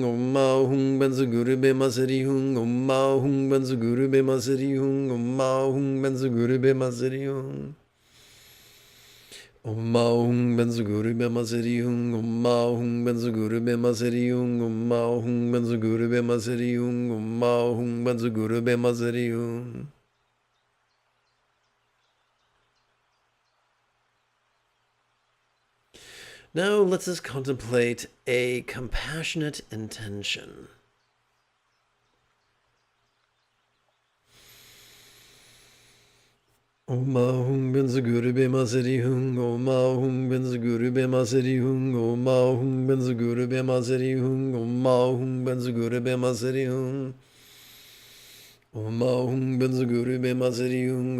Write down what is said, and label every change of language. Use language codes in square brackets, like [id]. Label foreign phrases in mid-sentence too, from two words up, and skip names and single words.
[sa] Om Mao Hung Ben Zaguru Be Masari Hung. Om Mao Hung Ben Zaguru Be Masari Hung. Om Mao Hung Ben Zaguru Be Masari Hung. Om Mao Hung Ben Zaguru Be Masari Hung. Om Mao Hung Ben Zaguru Be Masari Hung. Om Mao Hung Ben Zaguru Be Masari Hung. Om Mao Hung Ben Zaguru Be Masari Hung. [en] Now let us contemplate a compassionate intention. [sa] Om Mao Hung Ben Zaguru Be Masari Hung. Om Mao Hung Ben Zaguru Be Masari Hung. Om Mao Hung Ben Zaguru Be Masari Hung. Om Mao Hung Ben Zaguru Be Masari Hung. Om Mao Hung Ben Zaguru Be Masari Hung.